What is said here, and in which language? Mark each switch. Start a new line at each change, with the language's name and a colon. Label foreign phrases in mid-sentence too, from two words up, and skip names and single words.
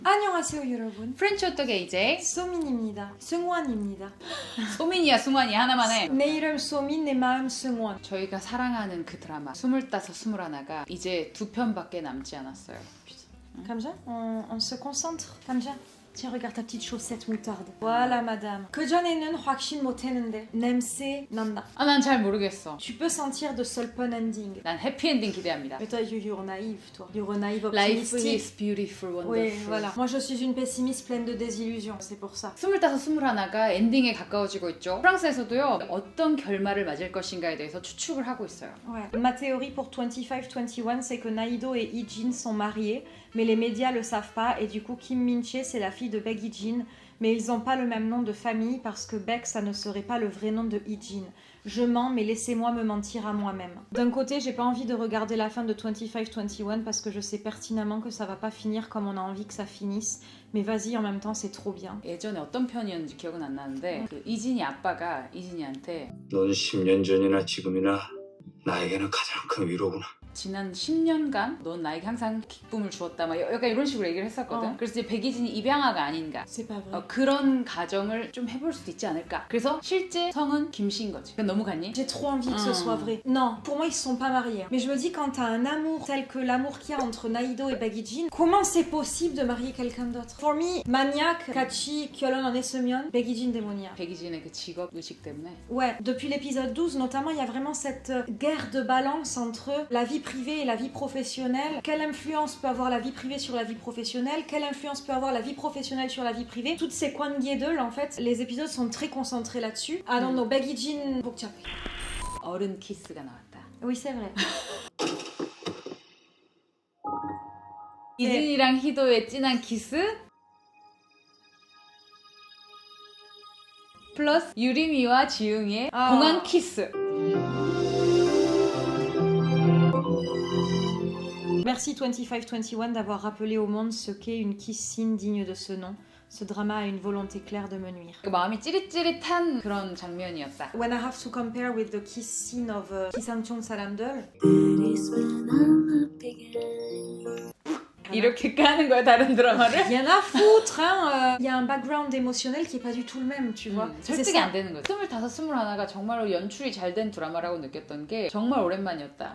Korean: 안녕하세요 여러분. 프렌치 호떡의 이제 소민입니다. 승원입니다. 소민이야 승환이야 하나만 해. 내 이름 소민, 내 마음 승원. 저희가 사랑하는 그 드라마 25, 21가 이제 2편밖에 남지 않았어요.
French: Comme ça, on se concentre. Comme ça. Tiens, regarde ta petite chaussette moutarde. Voilà, madame.
Korean: 그 전에는 확신 못했는데 냄새 난다. 아, 난 잘 모르겠어.
French: Tu peux sentir de solpon ending.
Korean: 난 해피엔딩 기대합니다.
French: Mais toi,
English: you're naïve,
French: toi.
English: You're naïve Life
French: optimistique.
English: is beautiful, wonderful.
French: Oui, voilà. Moi, je suis une pessimiste pleine de désillusions. C'est pour ça.
Korean: 25, 21가 엔딩에 가까워지고 있죠. 프랑스에서도요. 어떤 결말을 맞을 것인가에 대해서 추측을 하고 있어요.
French: Ouais. Ma théorie pour 25, 21, c'est que Naïdo et Hee-jin sont mariés, mais les médias le savent pas, et du coup, Kim Min-chae, c'est la fille de Baek Hee-jin, mais ils ont pas le même nom de famille parce que Baek, ça ne serait pas le vrai nom de Hee-jin. Je mens, mais laissez-moi me mentir à moi-même. D'un côté, j'ai pas envie de regarder la fin de 25, 21 parce que je sais pertinemment que ça va pas finir comme on a envie que ça finisse, mais vas-y, en même temps, c'est trop bien.
Korean: 예전에 어떤 편이었는지 기억은 안 나는데 그 이진이 아빠가 이진이한테 넌 10년 전이나 지금이나 나에게는 가장 큰 위로구나. 지난 10년간 넌 나에게 항상 기쁨을 주었다 막 약간 이런 식으로 얘기를 했었거든. 그래서 이제 백이진이 입양아가 아닌가
French: C'est pas vrai.
Korean: 그런 가정을 좀 해볼 수도 있지 않을까. 그래서 실제 성은 김씨인 거지. 그건 너무 갔니?
French: J'ai trop envie que ce soit vrai. Non, pour moi, ils se sont pas mariés. Mais je me dis, quand t'as un amour tel que l'amour qu'il y a entre Naïdo et Baek Hee-jin, comment c'est possible de marier quelqu'un d'autre?
English: For me, maniaque,
Korean: 같이 결혼 안 했으면 Baek Hee-jin démoniaque. 백이진의 그 직업 의식 때문에.
French: Ouais, depuis l'épisode 12, notamment, il y a vraiment cette guerre de balance entre la vie privée et la vie professionnelle. Quelle influence peut avoir la vie privée sur la vie professionnelle? Quelle influence peut avoir la vie professionnelle sur la vie privée? Toutes ces 관계들, en fait, les épisodes sont très concentrés là-dessus.
English: I don't know, Baek Hee-jin 복잡해.
Korean: 어른 키스가 나왔다.
French: Oui, c'est vrai.
Korean: 이진이랑 희도의 진한 키스 플러스 유리미와 지웅의 공항 키스.
French: Merci 25-21 d'avoir rappelé au monde ce qu'est une
English: kiss scene
French: digne de ce nom. Ce drama a une volonté claire de me nuire.
Korean: 그 마음이 찌릿찌릿한 그런 장면이었다.
English: When I have to compare with the kiss scene of 기상청 사람들,
Korean: 이렇게 까는 거야 다른 드라마를?
French: rien à foutre, hein. Il y a un background émotionnel qui est pas du tout le même, tu vois. C'est
Korean: 설득이
French: ça.
Korean: 안 되는 거지. 25, 21가 정말로 연출이 잘 된 드라마라고 느꼈던 게 정말 오랜만이었다.